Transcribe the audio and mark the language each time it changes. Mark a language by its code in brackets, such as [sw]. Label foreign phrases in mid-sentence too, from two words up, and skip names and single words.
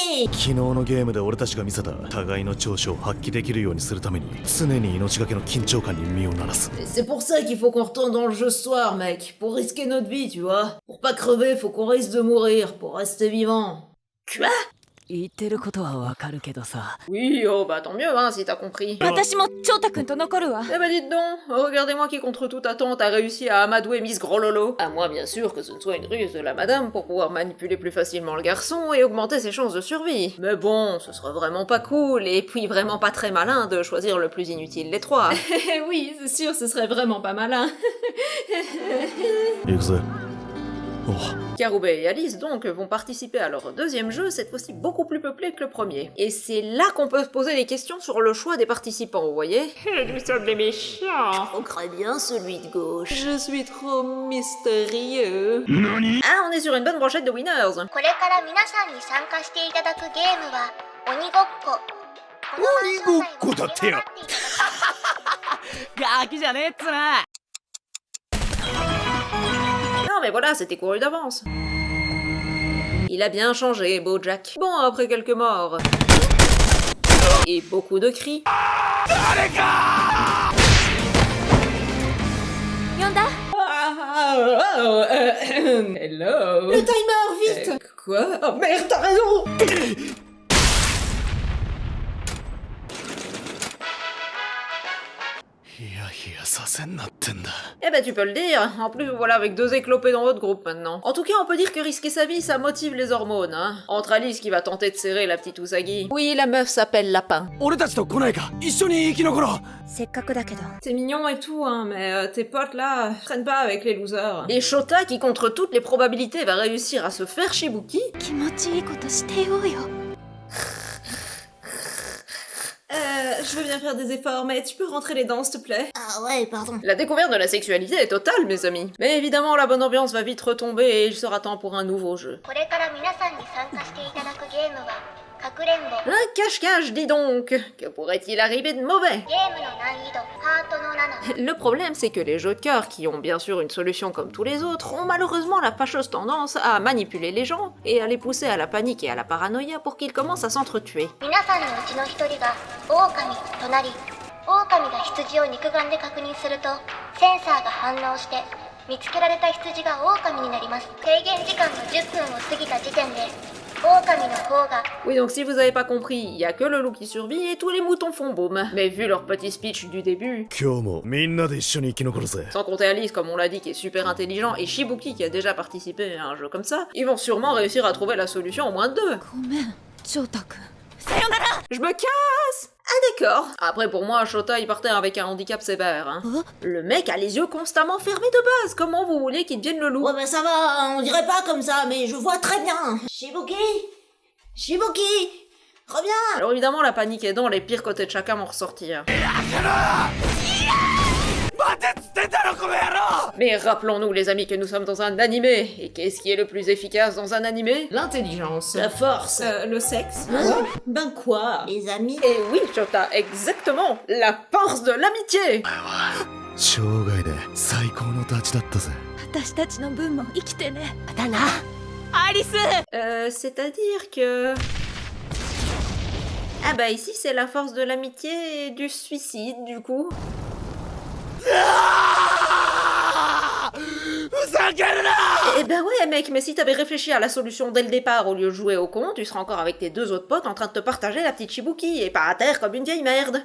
[fr] C'est pour ça qu'il faut qu'on retourne dans le jeu ce soir, mec. Pour risquer notre vie, tu vois. Pour pas crever, faut qu'on risque de mourir, pour rester vivant. Quoi? [ja] 言ってることはわかるけどさ。 [fr] Oui, oh bah tant mieux, hein, si t'as compris. [ja] 私も長太くんと残るわ。 [fr] Eh bah dites donc, regardez-moi qui contre toute attente a réussi à amadouer Miss Gros Lolo. À moins bien sûr que ce ne soit une ruse de la madame pour pouvoir manipuler plus facilement le garçon et augmenter ses chances de survie. Mais bon, ce serait vraiment pas cool, et puis vraiment pas très malin de choisir le plus inutile des trois. Oui, c'est sûr, ce serait vraiment pas malin. [ja] 行くぜ。おう。 [fr] Karube et Alice donc vont participer à leur deuxième jeu, cette fois-ci beaucoup plus peuplé que le premier. Et c'est là qu'on peut se poser des questions sur le choix des participants, vous voyez? Nous sommes des méchants. On craint bien celui de gauche. Je suis trop mystérieux. Ah, on est sur une bonne brochette de winners. [ja] これから皆さんに参加していただくゲームは鬼ごっこ。鬼ごっこだってよ。ガキじゃねえっつな。 [fr] Non mais voilà, c'était couru d'avance. Il a bien changé, Bojack. Bon, après quelques morts. Et beaucoup de cris. [ja] 呼んだ？ [fr] Hello. Le timer, vite! Quoi? Oh merde, t'as raison. Eh ben tu peux le dire. En plus, voilà, avec deux éclopés dans votre groupe maintenant. En tout cas, on peut dire que risquer sa vie, ça motive les hormones, hein. Entre Alice qui va tenter de serrer la petite Usagi. Oui, la meuf s'appelle Lapin. [ja] 俺たちと来ないか。一緒に生き残ろう。せっかくだけど。 [fr] C'est mignon et tout, hein, mais tes potes là, traînent pas avec les losers. Et Shota qui, contre toutes les probabilités, va réussir à se faire Shibuki. [ja] 気持ちいいことしてようよ。 [fr] Je veux bien faire des efforts, mais tu peux rentrer les dents, s'il te plaît? Ah ouais, pardon. La découverte de la sexualité est totale, mes amis. Mais évidemment, la bonne ambiance va vite retomber et il sera temps pour un nouveau jeu. [ja] これから皆さんに参加していただくゲームはかくれんぼ。 [fr] Un cache-cache, dis donc. Que pourrait-il arriver de mauvais? [ja] ゲームの難易度ハートの7。 [fr] Le problème, c'est que les jeux de cœur, qui ont bien sûr une solution comme tous les autres, ont malheureusement la fâcheuse tendance à manipuler les gens et à les pousser à la panique et à la paranoïa pour qu'ils commencent à s'entretuer. [ja] 皆さんのうちの一人が狼となり、狼が羊を肉眼で確認するとセンサーが反応して見つけられた羊が狼になります。制限時間の10分を過ぎた時点で狼の方が [fr] Oui, donc si vous avez pas compris, il y a que le loup qui survit et tous les moutons font boum. Mais vu leur petit speech du début, [ja] 今日もみんなで一緒に生き残るぜ。 [fr] sans compter Alice, comme on l'a dit, qui est super intelligent, et Shibuki, qui a déjà participé à un jeu comme ça, ils vont sûrement réussir à trouver la solution en moins de 2. [ja] ごめん、長太くん。 [fr] Je me casse! Ah d'accord. Après pour moi, Shota il partait avec un handicap sévère. Hein. Le mec a les yeux constamment fermés de base. Comment vous voulez qu'il devienne le loup? Ouais, ben ça va, on dirait pas comme ça, mais je vois très bien. Shibuki! Shibuki! Reviens! Alors évidemment, la panique aidant, les pires côtés de chacun vont ressortir. Mais rappelons-nous les amis que nous sommes dans un animé. Et qu'est-ce qui est le plus efficace dans un animé? L'intelligence. La force. Le sexe. Hein? Ben quoi? Les amis. Et oui, Shota, exactement. La force de l'amitié. [ja] 生涯で最高のダチだったぜ。私たちの分も生きてね。だな。アリス。 [fr] C'est-à-dire que... Ah bah ici c'est la force de l'amitié et du suicide du coup. Eh ben ouais mec, mais si t'avais réfléchi à la solution dès le départ au lieu de jouer au con, tu serais encore avec tes deux autres potes en train de te partager la petite Shibuki et pas à terre comme une vieille merde.